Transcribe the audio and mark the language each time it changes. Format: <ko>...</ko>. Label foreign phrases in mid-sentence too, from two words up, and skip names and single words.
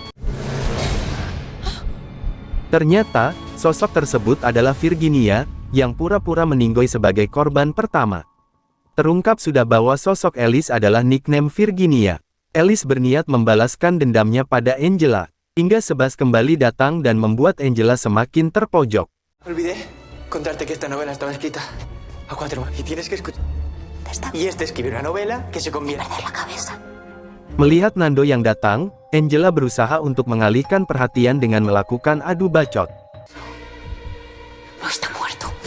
<id>Ternyata, sosok tersebut adalah Virginia, yang pura-pura meninggoy sebagai korban pertama. Terungkap sudah bahwa sosok Alice adalah nickname Virginia. Alice berniat membalaskan dendamnya pada Angela, hingga Sebas kembali datang dan membuat Angela semakin terpojok.</id> <es>Olvidé contarte que esta novela estaba escrita a 4 manos y tienes que escuchar. Y escribir una novela que se convierte en la cabeza.</es> <id>Melihat Nando yang datang, Angela berusaha untuk mengalihkan perhatian dengan melakukan adu bacot.</id> <es>No está muerto.</es>